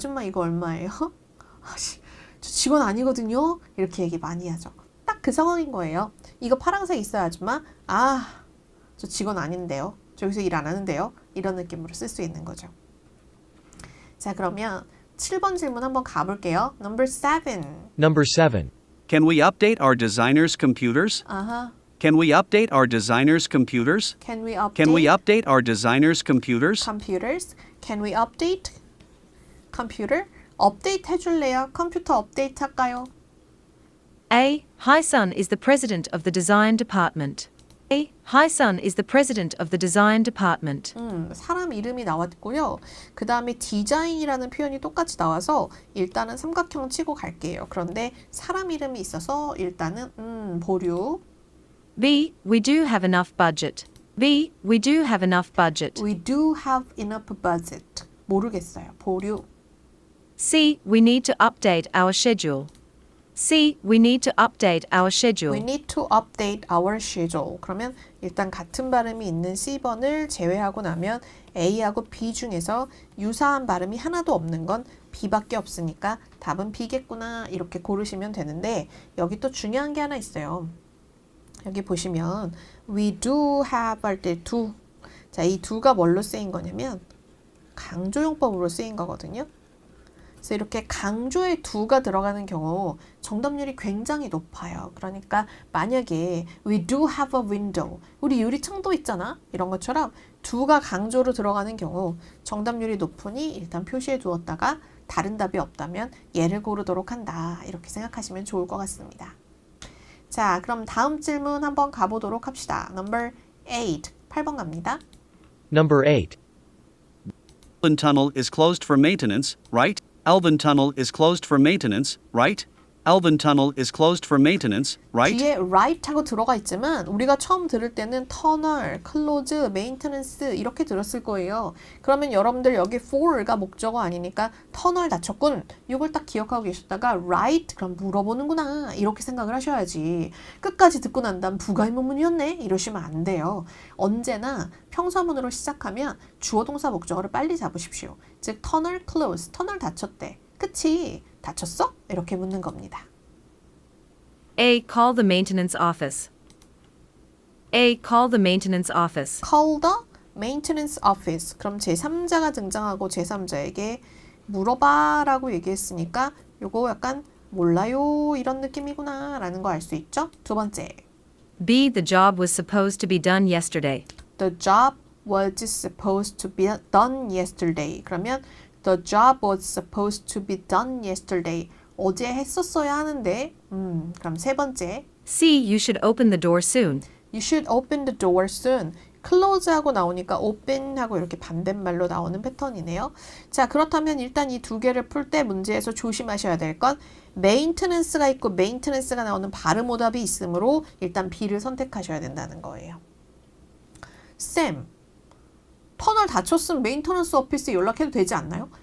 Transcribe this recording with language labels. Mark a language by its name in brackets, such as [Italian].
[Korean] 아줌마 이거 얼마예요? 저 직원 아니거든요. 이렇게 얘기 많이 하죠. 딱 그 상황인 거예요. 이거 파란색 있어요 아줌마? 저 직원 아닌데요. 저 여기서 일 안 하는데요. 이런 느낌으로 쓸 수 있는 거죠. 자, 그러면 7번 질문 한번 가볼게요. [English] Number 7. Number 7. Can we update our designers' computers? Can we update our designers' computers? Can we update Can we update our designers' computers? computers? Can we update computer? [Korean] 업데이트 해줄래요? 컴퓨터 업데이트 할까요? [English] A. Hi-sun is the president of the design department. A. Hi-sun is the president of the design department. [Korean] 사람 이름이 나왔고요. 그 다음에 디자인이라는 표현이 똑같이 나와서 일단은 삼각형 치고 갈게요. 그런데 사람 이름이 있어서 일단은 보류. [English] B. We do have enough budget. B. We do have enough budget. We do have enough budget. [Korean] 모르겠어요. 보류. [English] C. We need to update our schedule. C. We need to update our schedule. We need to update our schedule. [Korean] 그러면 일단 같은 발음이 있는 C번을 제외하고 나면 A하고 B 중에서 유사한 발음이 하나도 없는 건 B밖에 없으니까 답은 B겠구나 이렇게 고르시면 되는데 여기 또 중요한 게 하나 있어요. 여기 보시면 [English] we do have [Korean] 할 때 do. 자, 이 do가 뭘로 쓰인 거냐면 강조용법으로 쓰인 거거든요. 그래서 이렇게 강조에 do가 들어가는 경우 정답률이 굉장히 높아요. 그러니까 만약에 [English] we do have a window, [Korean] 우리 유리창도 있잖아. 이런 것처럼 do가 강조로 들어가는 경우 정답률이 높으니 일단 표시해 두었다가 다른 답이 없다면 얘를 고르도록 한다. 이렇게 생각하시면 좋을 것 같습니다. 자, 그럼 다음 질문 한번 가보도록 합시다. Number 8, 8번 갑니다. [English] Number 8. Alvin Tunnel is closed for maintenance, right? Alvin Tunnel is closed for maintenance, right? Alvin Tunnel is closed for maintenance, right? [Korean] 뒤에 right 하고 들어가 있지만 우리가 처음 들을 때는 터널, 클로즈, 메인테넌스 이렇게 들었을 거예요. 그러면 여러분들 여기 for가 목적어 아니니까 터널 닫혔군. 이걸 딱 기억하고 계셨다가 right 그럼 물어보는구나 이렇게 생각을 하셔야지. 끝까지 듣고 난 다음 부가의문문이었네 이러시면 안 돼요. 언제나 평서문으로 시작하면 주어 동사 목적어를 빨리 잡으십시오. 즉 터널 close, 터널 닫혔대. 그치? 다쳤어? 이렇게 묻는 겁니다. [English] A. Call the maintenance office. A. Call the maintenance office. Call the maintenance office. [Korean] 그럼 제3자가 등장하고 제3자에게 물어봐 라고 얘기했으니까 요거 약간 몰라요 이런 느낌이구나 라는 거 알 수 있죠? 두 번째. [English] B. The job was supposed to be done yesterday. The job was supposed to be done yesterday. [Korean] 그러면 [English] The job was supposed to be done yesterday. [Korean] 어제 했었어야 하는데. 그럼 세 번째. [English] C. You should open the door soon. You should open the door soon. [Korean] close하고 나오니까 open하고 이렇게 반대말로 나오는 패턴이네요. 자, 그렇다면 일단 이 두 개를 풀 때 문제에서 조심하셔야 될 건 maintenance가 있고 maintenance가 나오는 발음 오답이 있으므로 일단 B를 선택하셔야 된다는 거예요. 쌤, 터널 닫혔으면 메인터넌스 오피스에 연락해도 되지 않나요?